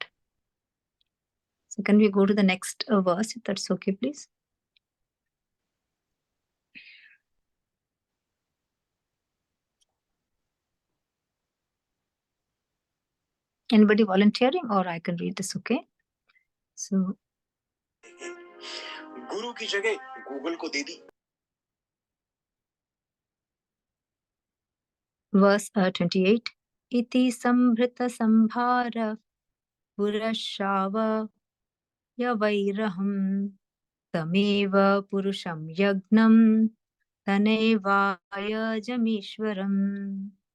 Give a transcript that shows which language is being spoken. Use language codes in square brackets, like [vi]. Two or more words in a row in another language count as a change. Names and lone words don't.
[en] So can we go to the next verse, if that's okay, please? Anybody volunteering, or I can read this, okay? So [hi] गुरु की जगह गूगल को दे दी. [en] Verse 28. [sa] इति सम्ब्रित सम्भार पुरशव यवैरहम् तमेव पुरुषम् यज्ञम् तनेवय जमिश्वरम्.